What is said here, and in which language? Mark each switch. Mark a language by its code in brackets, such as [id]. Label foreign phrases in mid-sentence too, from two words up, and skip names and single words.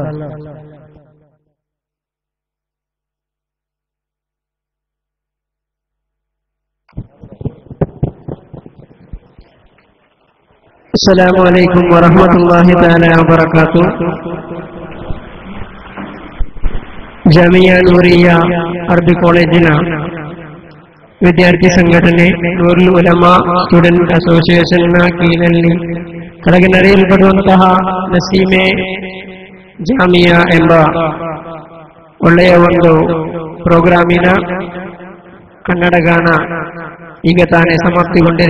[ar] السلام عليكم ورحمة الله تعالى وبركاته. [kn] ജാമിയ നൂറിയ അറബി കോളേജിನ ವಿದ್ಯಾರ್ಥಿ ಸಂಘಟನೆ ನೂರುಲ್ ಉಲಮಾ ಸ್ಟೂಡೆಂಟ್ ಅಸೋಸಿಯೇಷನ್ನ ಕೀഴിನಲ್ಲಿ ಕೆಳಗೆ ನಡೆಯಲ್ಪಡುವಂತಹ ನಸೀಮೆ ಜಾಮಿಯಾ ಎಂಬ ಒಳ್ಳೆಯ ಒಂದು ಪ್ರೋಗ್ರಾಮಿನ ಕನ್ನಡ ಗಾನ ಈಗ ತಾನೇ ಸಮಾಪ್ತಿಗೊಂಡಿದೆ.